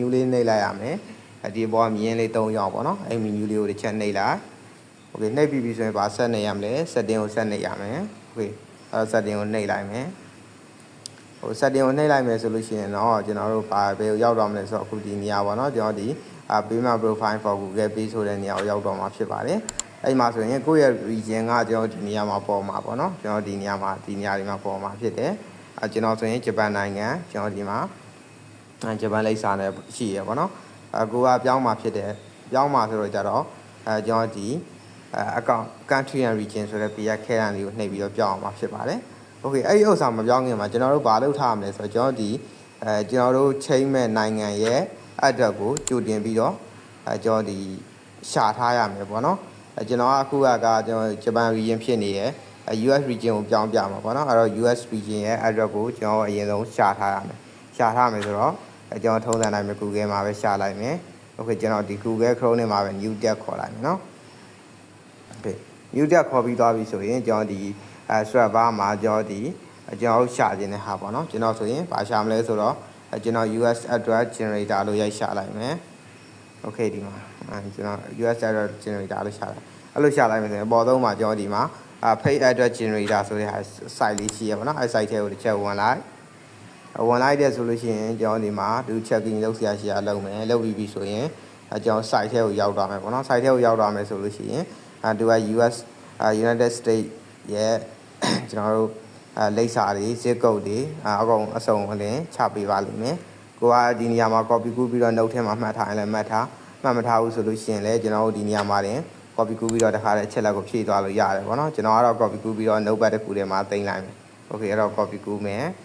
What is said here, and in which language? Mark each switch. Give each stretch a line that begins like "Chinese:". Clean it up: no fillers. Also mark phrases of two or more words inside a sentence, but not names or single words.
Burmese: လေးနှိပ်လိုက်ရမယ်ဒီဘောကမြင်းလေး၃ရောက်ပေါ့နော်အဲ့ menu လေးကိုတစ်ချက်နှိပ်လိုက်โอเคနှိပ်ပြီးပြီဆိုရင်ဘာဆက်နေရမလဲ setting ကိုဆက်နေရမယ်โอเคအဲ့ setting ကိုနှိပ်လိုက်မယ်ဟို setting ကိုနှိပ်လိုက်မယ် ဆိုလို့ရှိရင်တော့ကျွန်တော်တို့ဘယ်ကိုရောက်တော့မလဲဆိုတော့အခုဒီနေရာပေါ့နော်ကျွန်တော်ဒီ
English: payment profile for Google Pay
Burmese: ဆိုတဲ့နေရာကိုရောက်တော့မှာဖြစ်ပါတယ်အဲ့မှာဆို ရင်ကိုယ့်ရဲ့ region ကကျွန်တော်ဒီနေရာမှာပေါ်မှာပေါ့နော်ကျွန်တော်ဒီနေရာတွေမှာပေါ်မှာဖြစ်တယ်ကျွန်တော်ဆိုရင်ဂျပ န်နိုင်ငံကျွန်တော်ဒီမှာဂျပန်လိပ်စာနဲ့ရှိရပေါ့နော်ကိုကပြောင်းမှာဖြစ်တယ်ပြောင်းမှာဆိုတော့ကြတော့ကျွန်တော်ဒီ
English: account country and region
Burmese: ဆိုတဲ့ PR ခဲတန်းလေးကိုနှိပ်ပြီးတော့ပြောင်းအောင်မှာဖြစ်ပါတယ်။ Okay အဲ့ဒီဥစ္စာမပြောင်းခင်မှာကျွန်တော်တို့ဘာလုပ်ထားရမလဲဆိုတော့ကျွန်တော်ဒီကျွန်တော်တို့ချိန်မဲ့နိုင်ငံရဲ့ address ကိုကြိုတင်ပြီးတော့ကျွန်တော်ဒီရှာထားရမယ်ပေါ့နော်။ကျွန်တော်အခုကကျွန်တော်
English: Japan region
Burmese: ဖြစ်နေရယ်
English: US region
Burmese: ကိုပြောင်းပြမှာပေါ့နော်အဲ့တော့
English: US region
Burmese: ရဲ့ address ကိုကျွန်တော်အရင်ဆုံးရှာထားရမယ်ရှာထားမယ်ဆိုတော့ကျွန်တော်ထုံးစံတိုင်းပဲ Google မှာပဲရှာလိုက်မယ် Okay ကျွန်တော်ဒီ Google Chrome နဲ့မှာပဲ
English: new tab
Burmese: ခေါ်လိုက်မယ်နော်
English: Okay new tab
Burmese: ခေါ်ပြီးသွားပြီဆိုရင်ကျွန်တော်ဒီserver မှာ ကျွန်တော်ရှာခြင်းတဲ့ဟာပေါ့နော်ကျွန်တော်ဆိုရင်ဘာရှာမလဲဆိုတော့ကျွန်တော်
English: US address generator
Burmese: လို့ရိုက်ရှာလိုက်မယ် Okay ဒီမှာကျွန်တော်
English: US address generator
Burmese: လို့ရှာလိုက်အဲ့လိုရှာလိုက်မယ်ဆိုရင်ပေါ်သုံးမှာကျွန်တော်ဒီ မှာ
English: page address generator
Burmese: ဆိုတဲ့ site လေးရှိရပါတော့အဲ့ site ထဲကိုတစ်ချက်ဝင်လိုက်တဲ့ဆိုလို့ရှိရင်ကျွန်တော်ဒီမှာဒီ checking လုပ်ဆရာရှိရလုပ်မယ်လုပ်ပြီးပြီဆို ရင်ကျွန်တော် site ထဲကိုရောက်သွားမယ်ပေါ့နော် site ထဲကိုရောက်သွားမယ်ဆိုလို့ရှိရင်သူက US United States ရဲ့ကျွန်တော်တို့လိပ်စာတွေ
English: zip code
Burmese: တွေအကုန်အစုံအလင်ချပေးပါလိမ့်မယ်ကိုကဒီနေရာမှာ copy ကူးပြီးတော့ note ထဲမှာမှတ်ထားရင်လည်းမှတ်ထားမှတ်မထားဘူးဆိုလို့ရှိရင်လည်းကျွန်တော်တို့ဒီနေရာမှာတင် copy ကူးပြီးတော့တခါတည်းအချက်လက်ကိုဖြည့်သွားလို့ရတယ်ပေါ့နော်ကျွန်တော်ကတော့ copy ကူးပြီးတော့ notepad တစ်ခုထဲမှာတင်လိုက်မယ် Okay အဲ့တော့ copy ကူးမယ်